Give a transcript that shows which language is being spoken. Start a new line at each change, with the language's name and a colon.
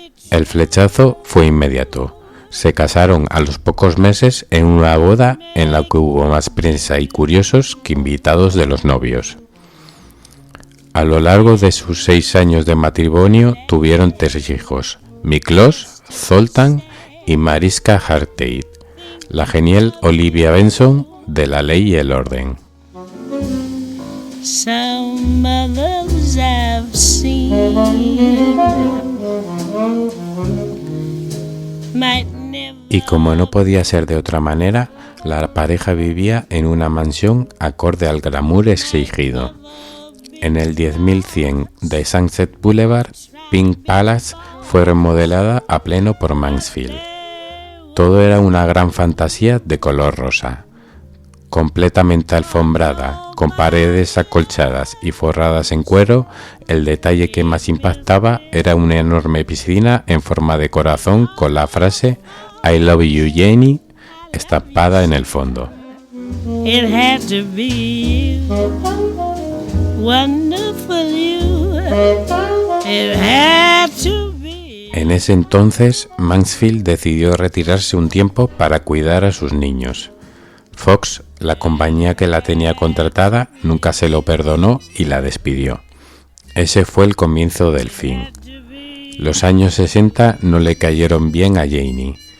Spanish: El flechazo fue inmediato. Se casaron a los pocos meses en una boda en la que hubo más prensa y curiosos que invitados de los novios. A lo largo de sus 6 años de matrimonio tuvieron 3 hijos, Miklos, Zoltan y Mariska Hargitei, la genial Olivia Benson de La Ley y el Orden.
English: Some others I've seen might never.
Spanish: Y como no podía ser de otra manera, la pareja vivía en una mansión acorde al glamour exigido. En el 10100 de Sunset Boulevard, Pink Palace fue remodelada a pleno por Mansfield. Todo era una gran fantasía de color rosa. Completamente alfombrada, con paredes acolchadas y forradas en cuero, el detalle que más impactaba era una enorme piscina en forma de corazón con la frase
English: I love you, Jenny,
Spanish: estampada en el fondo.
English: It had to be you, wonderful you. It had to be.
Spanish: En ese entonces, Mansfield decidió retirarse un tiempo para cuidar a sus niños. Fox, la compañía que la tenía contratada, nunca se lo perdonó y la despidió. Ese fue el comienzo del fin. Los años 60 no le cayeron bien a Janie.